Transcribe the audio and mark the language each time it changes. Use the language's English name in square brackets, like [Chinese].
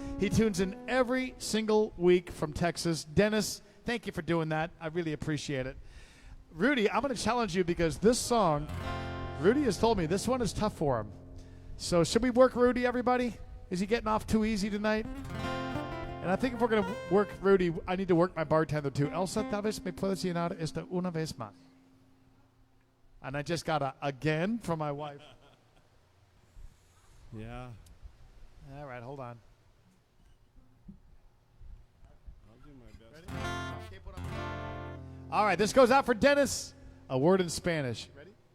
[English] He tunes in every single week from Texas. Dennis, thank you for doing that. I really appreciate it. Rudy, I'm going to challenge you because this song, Rudy has told me this one is tough for him. So should we work Rudy, everybody? Is he getting off too easy tonight? And I think if we're going to work Rudy, I need to work my bartender too. [Spanish] Elsa, tal vez me puedes llenar esto una vez más. [English] And I just got a again from my wife. Yeah. All right, hold on. I'll do my best. Ready? All right, this goes out for Dennis. A word in Spanish. Ready?